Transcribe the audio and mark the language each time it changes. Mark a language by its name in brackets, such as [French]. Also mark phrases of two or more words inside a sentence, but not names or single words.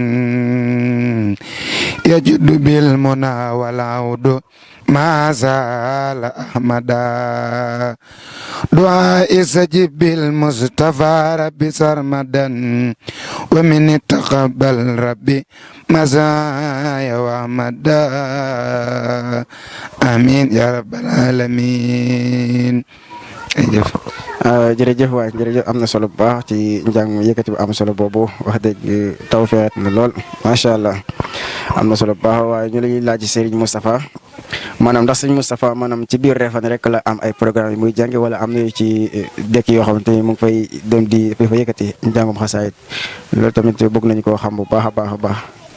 [Arabic] يجد بالمنى والعود ما زال أحمدا دعاء سجب بالمصطفى ربي سرمدا ومن تقبل ربي مزايا وأحمدا آمين يا رب العالمين. [Wolof] jërëjëf waay jërëjëf am na solo bu baax ci njàng yëkkati bu am solo boobu wax dëgg tawfeex na lool [Arabic] ما شاء الله [Wolof] am na solo bu baax waaye ñu la ñuy laaj Serigne Moustapha maanaam ndax Serigne Moustapha maanaam ci biir Refane rek la am ay programme yi muy jàngi wala am na ci dëkk yoo xamante ni mu ngi fay dem di fa yëkkati njàngum xasaayit loolu tamit bëgg nañu koo xam bu baax a baax a baax.